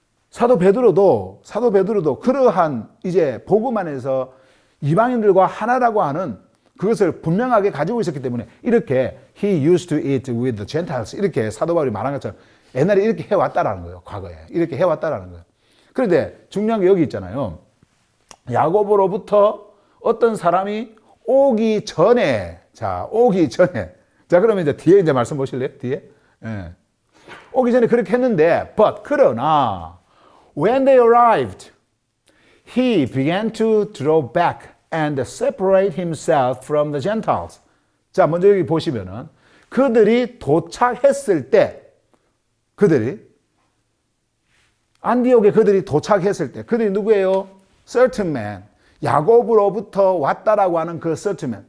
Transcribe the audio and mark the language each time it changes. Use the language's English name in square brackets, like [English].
[Korean] 사도 베드로도 그러한 이제 복음 안에서 이방인들과 하나라고 하는 그것을 분명하게 가지고 있었기 때문에 이렇게 [English] he used to eat with the Gentiles [Korean] 이렇게 사도 바울이 말한 것처럼 옛날에 이렇게 해왔다라는 거예요. 과거에 이렇게 해왔다라는 거예요. 그런데 중요한 게 여기 있잖아요. 야고보로부터 어떤 사람이 오기 전에 자 그러면 이제 뒤에 이제 말씀 보실래요? 뒤에 예. 오기 전에 그렇게 했는데 그러나 [English] when they arrived he began to draw back and separate himself from the Gentiles. [Korean] 자, 먼저 여기 보시면은 그들이 도착했을 때 안디옥에 그들이 도착했을 때 그들이 누구예요? [English] certain man. [Korean] 야곱으로부터 왔다라고 하는 그 [English] certain man.